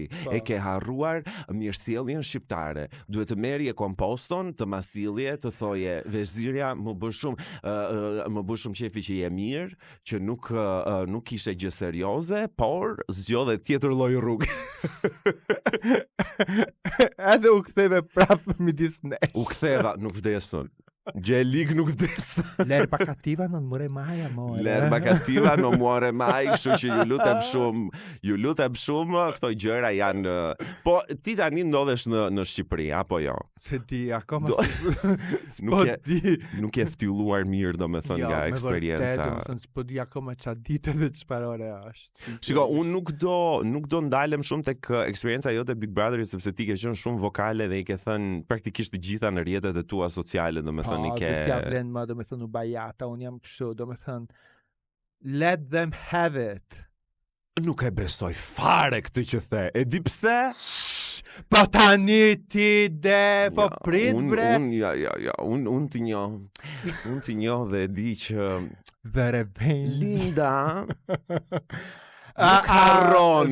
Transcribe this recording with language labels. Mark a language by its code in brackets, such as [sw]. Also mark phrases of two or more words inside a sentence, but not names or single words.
[sq] E ke harruar mirësjelljen shqiptare. Duhet të merje komposton, të masilje, të thoje vezirja, më bë shumë qefi që je mirë, që nuk ishe gjë serioze, por zgjodhe tjetër lloj rrugë. Edhe u ktheve prapë midis ne. U ktheva, nuk vdesën. Gjelik nuk vdes. [it] L'erba cattiva non muore mai, amore. L'erba cattiva non muore mai, [sq] kështu që ju lutem shumë, këto gjëra janë. Po ti tani ndodhesh në Shqipëri apo jo? Se di, akoma nuk je ftylluar mirë, domethënë nga eksperienca. S'po di akoma çfarë ditë dhe çfarë ore është. Shiko, unë nuk do ndalem shumë tek eksperienca jote Big Brotherit, sepse ti ke qenë shumë vokale dhe i ke thënë praktikisht të gjitha në rrjetet e tua sociale, domethënë. Besja vlen ma, domethënë u bajata, unë jam kështu, domethënë [en] let them have it. [sq] Nuk e besoj fare këtë që the. E di pse? Po tani ti de, po prit bre. Unë t'i njoh dhe di që [en] The revenge. [sq] Linda nuk harron.